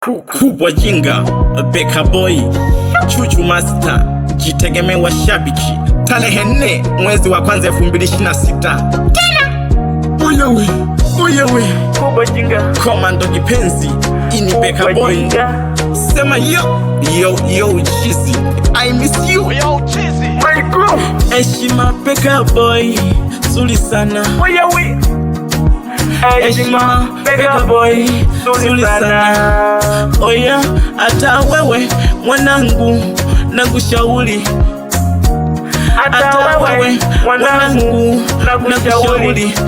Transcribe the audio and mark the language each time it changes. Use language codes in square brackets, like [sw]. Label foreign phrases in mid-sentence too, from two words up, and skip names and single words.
[sw] Ku-, kubwa jinga, Beka Boy, Chuchu Master, jitegemee washabiki. Tarehe nne mwezi wa kwanza elfu mbili ishirini na sita. Tena. Oyewe, oyewe. Kubwa jinga. Commando kipenzi, ini Beka Kubwa Boy. jinga. Sema [en] yo, yo, yo, cheesy. I miss you. Yo, cheesy. My girl. [sw] Heshima Beka Boy, nzuri sana. Oyewe. Heshima, Beka Boy, nzuri sana. [en] Oh yeah, [sw] hata wewe mwanangu, nakushauri. Hata wewe mwanangu, nakushauri.